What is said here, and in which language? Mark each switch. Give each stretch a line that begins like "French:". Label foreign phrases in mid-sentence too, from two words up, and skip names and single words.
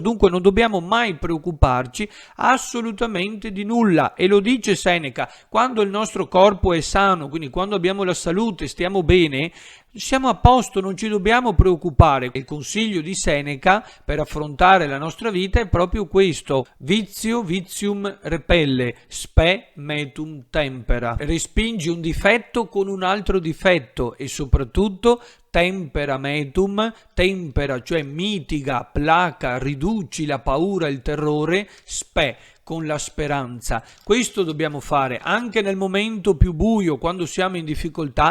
Italian: Dunque non dobbiamo mai preoccuparci assolutamente di nulla, e lo dice Seneca: quando il nostro corpo è sano, quindi quando abbiamo la salute, stiamo bene, siamo a posto, non ci dobbiamo preoccupare. Il consiglio di Seneca per affrontare la nostra vita è proprio questo:
Latin: vizio vitium repelle, spe metum tempera.
Italian: Respingi un difetto con un altro difetto, e soprattutto
Latin: tempera metum,
Italian: tempera, cioè mitiga, placa, riduci la paura, il terrore, spe, con la speranza. Questo dobbiamo fare anche nel momento più buio, quando siamo in difficoltà.